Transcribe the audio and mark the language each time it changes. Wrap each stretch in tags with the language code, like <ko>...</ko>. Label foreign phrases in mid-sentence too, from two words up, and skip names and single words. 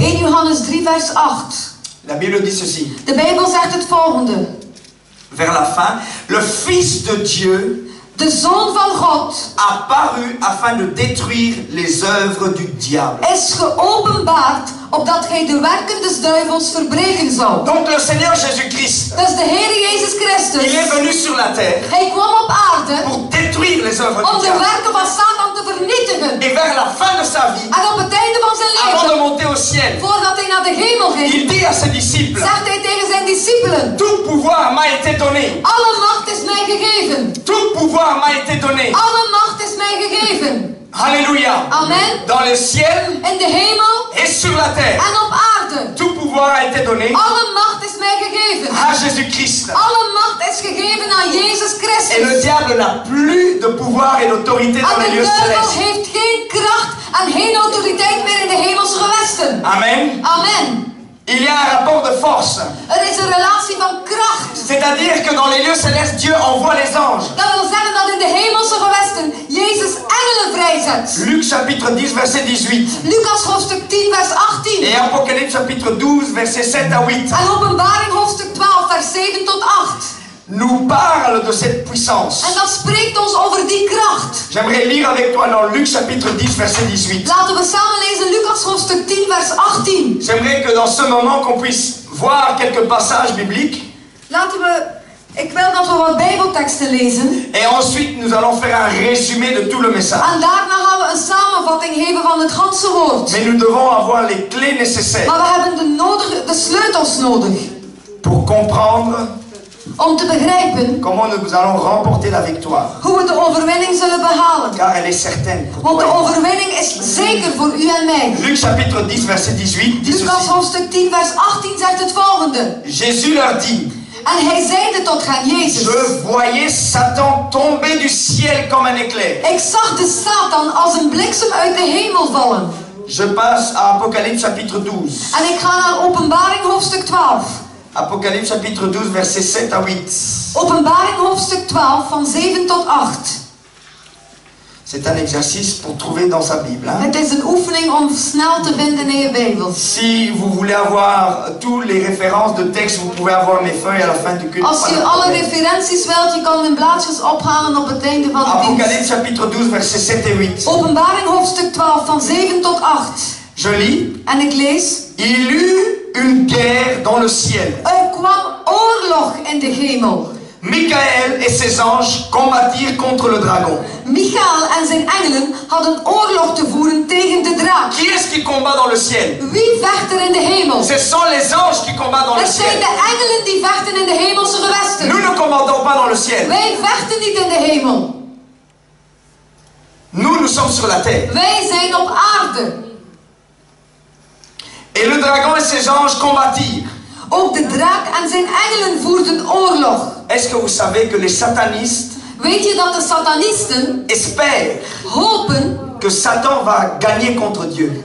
<nl>1 Johannes 3 vers 8.</nl> <fr>La Bible dit ceci.</fr> <nl>De Bijbel zegt het volgende.</nl> <fr>Vers la fin, le Fils de Dieu</fr> <nl>De Zoon van God</nl> <fr>apparu afin de détruire les œuvres du diable.</fr> <nl>is geopenbaard opdat gij de werken des duivels verbreken zou.</nl> <fr>Donc le Seigneur Jésus-Christ,</fr> <nl>Dus de Heer Jezus Christus,</nl> <fr>il est venu sur la terre</fr> <nl>hij kwam op aarde</nl> <fr>pour détruire les œuvres</fr> <nl>om</nl> <fr>du</fr> <nl>de</nl> <fr>diable.</fr> <nl>werken van Satan te vernietigen.</nl> <fr>Et vers la fin de sa vie,</fr> <nl>En op het einde van zijn</nl> <fr>avant de</fr> <nl>leven,</nl> <fr>monter au ciel,</fr> <nl>voordat hij naar de hemel ging,</nl> <fr>il dit à ses disciples,</fr> <nl>zegt hij tegen zijn discipelen:</nl> <fr>tout pouvoir m'a été donné.</fr> <nl>alle macht is mij gegeven.</nl> <fr>Tout pouvoir m'a été donné.</fr> <nl>Alle macht is mij gegeven.</nl> <fr>Alléluia. Amen. Dans le ciel</fr> <nl>In de hemel</nl> <fr>et sur la terre.</fr> <nl>en op aarde.</nl> <fr>Tout pouvoir a été donné</fr> <nl>Alle macht is mij gegeven.</nl> <fr>à Jésus-Christ.</fr> <nl>Alle macht is gegeven aan Jezus</nl> <fr>Et le</fr> <nl>Christus.</nl> <fr>diable n'a plus de pouvoir et d'autorité dans</fr> <nl>En</nl> <fr>les</fr> <nl>de</nl> <fr>lieux</fr> <nl>duivel</nl> <fr>célestes.</fr> <nl>heeft geen kracht en geen autoriteit meer in de hemelse gewesten. Amen. Amen.</nl> <fr>Il y a un rapport de force.</fr> <nl>Er is een relatie van kracht.</nl> <fr>C'est-à-dire que dans les lieux célestes, Dieu envoie les anges.</fr> <nl>Dat wil zeggen dat in de hemelse gewesten Jezus engelen vrijzet.</nl> <fr>Luc chapitre 10 verset 18.</fr> <nl>Lucas hoofdstuk 10 vers 18.</nl> <fr>Et Apocalypse chapitre 12 verset 7 à 8.</fr> <nl>En Openbaring hoofdstuk 12 vers 7 tot 8.</nl> <fr>Nous parle de cette puissance.</fr> <nl>En dat spreekt ons over die kracht.</nl> <fr>J'aimerais lire avec toi dans Luc chapitre 10 verset 18.</fr> <nl>Laten we samen lezen Lucas hoofdstuk 10 vers 18.</nl> <fr>J'aimerais que dans ce moment qu'on puisse voir quelques passages bibliques.</fr> <nl>Ik wil dat we wat Bijbelteksten lezen.</nl> <fr>Et ensuite nous allons faire un résumé de tout le message.</fr> <nl>En daarna gaan we een samenvatting geven van het ganse woord.</nl> <fr>Mais nous devons avoir les clés nécessaires</fr> <nl>Maar we hebben de sleutels nodig.</nl> <fr>pour comprendre</fr> <nl>Om te begrijpen</nl> <fr>comment nous allons remporter la victoire.</fr> <nl>hoe we de overwinning zullen behalen.</nl> <fr>Car elle est certaine.</fr> <nl>Want de overwinning is zeker voor u en mij.</nl> <fr>Luc chapitre 10 verset 18 dit</fr> <nl>Lucas</nl> <fr>ceci.</fr> <nl>hoofdstuk 10 vers 18 zegt het volgende.</nl> <fr>Jésus leur dit:</fr> <nl>En hij zeide tot hen, Jezus:</nl> <fr>je voyais Satan tomber du ciel comme un éclair.</fr> <nl>ik zag de Satan als een bliksem uit de hemel vallen.</nl> <fr>Je passe à Apocalypse chapitre 12.</fr> <nl>En ik ga naar Openbaring hoofdstuk 12.</nl> <fr>Apocalypse chapitre 12 verset 7 à 8.</fr> <nl>Openbaring hoofdstuk 12 van 7 tot 8.</nl> <fr>C'est un exercice pour trouver dans sa Bible. Hein?</fr> <nl>Het is een oefening om snel te vinden in je Bijbel.</nl> <fr>Si vous voulez avoir tous les références de texte, vous pouvez avoir mes feuilles à la fin du culte.</fr> <nl>Als je alle referenties wilt, je kan mijn blaadjes ophalen op het einde van de dienst.</nl> <fr>Apocalypse chapitre 12 verset 7 et 8.</fr> <nl>Openbaring hoofdstuk 12 van 7 tot 8.</nl> <fr>Je lis.</fr> <nl>En ik lees:</nl> <fr>Il eut une guerre dans le ciel.</fr> <nl>er kwam oorlog in de hemel.</nl> <fr>Michael et ses anges combattirent contre le dragon.</fr> <nl>Michael en zijn engelen hadden oorlog te voeren tegen de draak.</nl> <fr>Qui est-ce qui combat dans le ciel?</fr> <nl>Wie vecht er in de hemel?</nl> <fr>Ce sont les anges qui combattent dans le</fr> <nl>Het zijn</nl> <fr>ciel.</fr> <nl>de engelen die vechten in de hemelse gewesten.</nl> <fr>Nous ne combattons pas dans le ciel.</fr> <nl>Wij vechten niet in de hemel.</nl> <fr>Nous sommes sur la terre.</fr> <nl>Wij zijn op aarde.</nl> <fr>Et le dragon et ses anges combattirent.</fr> <nl>Ook de draak en zijn engelen voerden oorlog.</nl> <fr>Est-ce que vous savez que les satanistes</fr> <nl>Weet je dat de satanisten</nl> <fr>espèrent</fr> <nl>hopen</nl> <fr>que Satan va gagner contre Dieu?</fr>